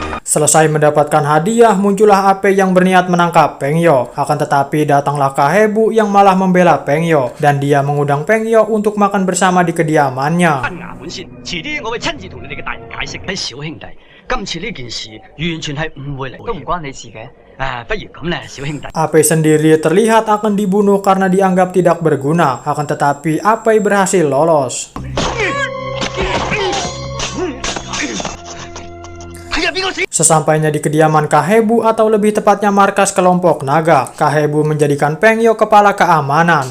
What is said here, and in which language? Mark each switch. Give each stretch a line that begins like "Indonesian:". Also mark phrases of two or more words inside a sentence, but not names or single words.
Indonesian: Selesai mendapatkan hadiah, muncullah Apei yang berniat menangkap Peng Yo. Akan tetapi datanglah Kahebu yang malah membela Peng Yo, dan dia mengundang Peng Yo untuk makan bersama di kediamannya.
Cantonese: 牙本先，遲啲我會親自同你哋嘅大人解釋。啲小兄弟，今次呢件事完全係誤會嚟，都唔關你事嘅。不如咁咧，小兄弟。
Indonesian: Apei sendiri terlihat akan dibunuh karena dianggap tidak berguna. Akan tetapi Apei berhasil lolos. Sesampainya di kediaman Kahebu atau lebih tepatnya markas kelompok naga, Kahebu menjadikan Peng Yo kepala keamanan.